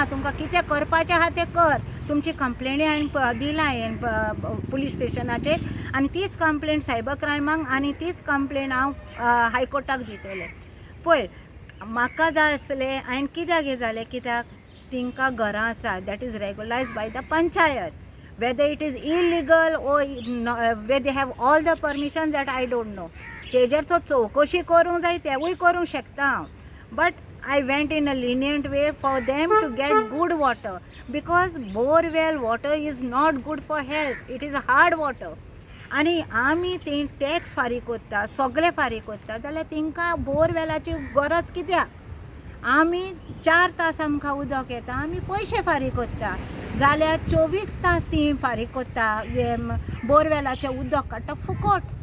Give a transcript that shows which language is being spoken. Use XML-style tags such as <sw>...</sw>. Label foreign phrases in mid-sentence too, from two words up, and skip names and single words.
<kok>तुमकां कितें करपाचें आहा तें कर. तुमची कंप्लेनी हांवें दिला पुलीस स्टेशनाचेर आनी तीच कंप्लेंट सायबर क्रायमाक आनी तीच कंप्लेंट हांव हायकोर्टाक दितलें. पळय म्हाका जाय आसलें, हांवें कित्याक हें जालें, कित्याक तिंकां घरां आसा</kok> <en>that is regularized by the panchayat. whether it is illegal or whether they have all the permissions that I don't know.</en> <kok>तेजेर चौकशी करूंक जाय, तेवूय करूंक शकता हांव.</kok> <en>बट I went in a lenient way for them to get good water because borewell water is not good for health. It is hard water.</en> <kok>आनी आमी ते टॅक्स फारीक कोत्ता, सगळे फारीक कोत्ता जाल्यार तिंकां बोरवेलाची गरज कित्याक? आमी 4 तास आमकां उदक येता, आमी पयशे फारीक कोत्ता जाल्यार 24 तास ती फारीक कोत्ता बोरवेलाचें उदक काडटा फुकट.</kok>